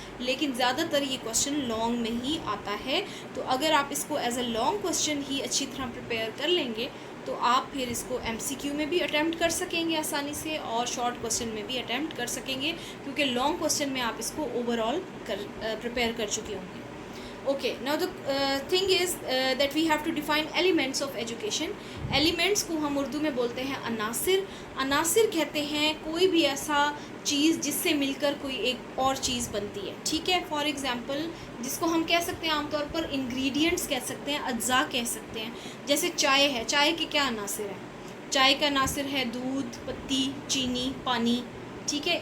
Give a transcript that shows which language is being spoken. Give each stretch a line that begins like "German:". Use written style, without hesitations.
Urdu: لیکن زیادہ تر یہ کوشچن لانگ میں ہی آتا ہے, تو اگر آپ اس کو ایز اے لانگ کوشچن ہی اچھی طرح پریپیئر کر لیں گے تو آپ پھر اس کو ایم سی کیو میں بھی اٹیمپٹ کر سکیں گے آسانی سے, اور شارٹ کوشچن میں بھی اٹیمپٹ کر سکیں گے, کیونکہ لانگ کوشچن میں آپ اس کو اوور آل پریپیئر کر چکے ہوں گے.
English: Okay, now the thing is that we have to define elements of education.
Urdu: Elements کو ہم اردو میں بولتے ہیں عناصر. عناصر کہتے ہیں کوئی بھی ایسا چیز جس سے مل کر کوئی ایک اور چیز بنتی ہے. ٹھیک ہے. فار ایگزامپل جس کو ہم کہہ سکتے ہیں عام طور پر انگریڈینٹس کہہ سکتے ہیں, اجزاء کہہ سکتے ہیں. جیسے چائے ہے, چائے کے کیا عناصر ہیں؟ چائے کا عناصر ہے دودھ, پتی, چینی, پانی. ٹھیک ہے.